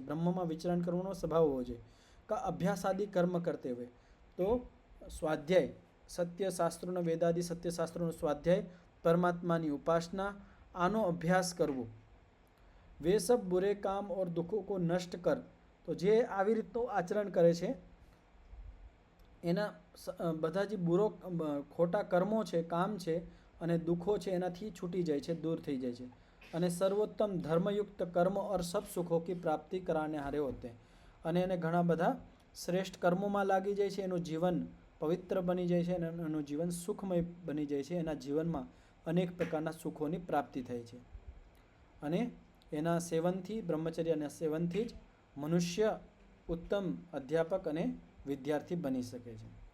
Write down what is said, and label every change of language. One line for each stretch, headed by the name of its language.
Gujarati: બ્રહ્મમાં વિચરણ કરવાનો સ્વભાવ હોવો જોઈએ. કા અભ્યાસ આદિ કર્મ કરતે હોય તો સ્વાધ્યાય, સત્ય શાસ્ત્રોનો, વેદાદિ સત્ય શાસ્ત્રોનો સ્વાધ્યાય, પરમાત્માની ઉપાસના, આનો અભ્યાસ કરવો.
Hindi: વે સબ બુરે કામ ઓર દુઃખો કો નષ્ટ કર,
Gujarati: તો જે આવી રીતનું આચરણ કરે છે એના બધા જે ખોટા કર્મો છે, કામ છે અને દુઃખો છે એનાથી છૂટી જાય છે, દૂર થઈ જાય છે.
Hindi: અને સર્વોત્તમ ધર્મયુક્ત કર્મ और सब सुखों की प्राप्ति कराने हारे होते हैं.
Gujarati: અને એને ઘણા બધા શ્રેષ્ઠ કર્મોમાં લાગી જાય છે, એનું જીવન પવિત્ર બની જાય છે અને એનું જીવન સુખમય બની જાય છે. એના જીવનમાં અનેક પ્રકારના સુખોની પ્રાપ્તિ થાય છે. અને એના સેવનથી, બ્રહ્મચર્યના સેવનથી જ મનુષ્ય ઉત્તમ અધ્યાપક અને વિદ્યાર્થી બની શકે છે.